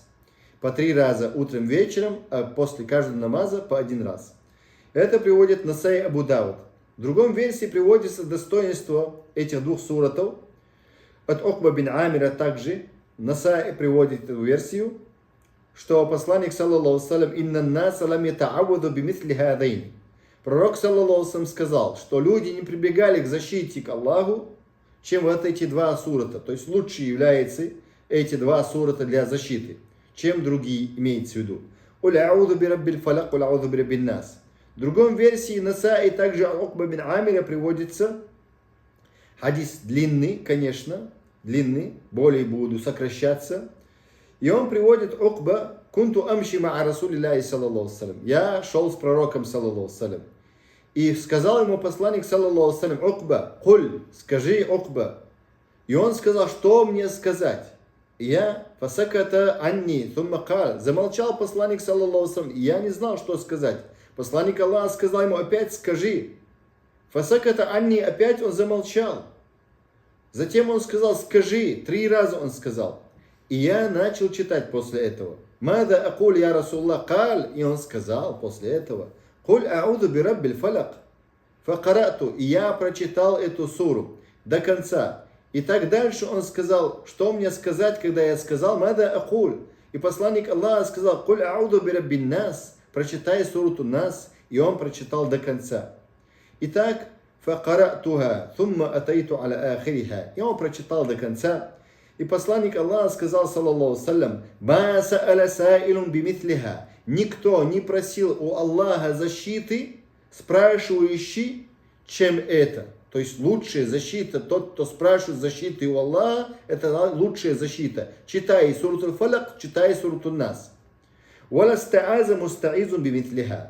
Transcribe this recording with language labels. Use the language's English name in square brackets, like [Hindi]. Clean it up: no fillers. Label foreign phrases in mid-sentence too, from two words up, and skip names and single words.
[Russian] По 3 раза утром, вечером, а после каждого намаза по 1 раз. Это приводит Насай Абу Дауд. В другом версии приводится достоинство этих 2 суратов. От Укба бин Амира также Насай приводит эту версию, что посланник, [Arabic] صلى الله وسلم إن الناس لم يتعوذوا بمثل هاتين». [Russian] Пророк, [Arabic] صلى الله وسلم, [Russian] сказал, что люди не прибегали к защите к Аллаху, чем вот эти 2 сурата. То есть лучше являются эти 2 сурата для защиты, чем другие, имеется в виду. [Arabic] «قل أعوذ برب الفلق قل أعوذ برب الناس». [Russian] В другом версии Насаи также Укба бин Амира приводится хадис длинный, конечно, длинный, более буду сокращаться. И он приводит [Arabic] Укба: «كنت أمشي مع رسول الله صلى الله وسلم». [Russian] Я шел с пророком, [Arabic] صلى الله وسلم. [Russian] И сказал ему посланник, [Arabic] صلى الله وسلم عقبة قل, [Russian] скажи, Укба». И он сказал: «Что мне сказать?» И я [Arabic] فسكت عني ثم قال, [Russian] замолчал посланник, [Arabic] صلى الله وسلم. [Russian] И я не знал, что сказать. Посланник Аллаха сказал ему: «Опять скажи». [Arabic] فسكت عني, [Russian] опять он замолчал. Затем он сказал: «Скажи». 3 раза он сказал. И я начал читать после этого. [Arabic] «ماذا أقول يا رسول الله قال». [Russian] И он сказал после этого: [Arabic] «قل أعوذ برب الفلق». Факарату. [Russian] И я прочитал эту суру до конца. И так дальше он сказал: «Что мне сказать, когда я сказал [Arabic] «ماذا أقول»?» [Russian] И посланник Аллаха сказал: [Arabic] «قل أعوذ برب الناس». [Russian] Прочитай суру нас. И он прочитал до конца. Итак, [Arabic] فقرأتها ثم أتيت على آخرها. [Russian] И он прочитал до конца. И посланник Аллаха сказал, [Arabic] صلى الله وسلم ما سأل سائل بمثلها». [Russian] Никто не просил у Аллаха защиты, спрашивающий, чем это. То есть лучшая защита, тот, кто спрашивает защиты у Аллаха, это лучшая защита. Читай суру фаляк, читай суру нас. [Arabic] «ولا استعاذ مستعيذ بمثلها».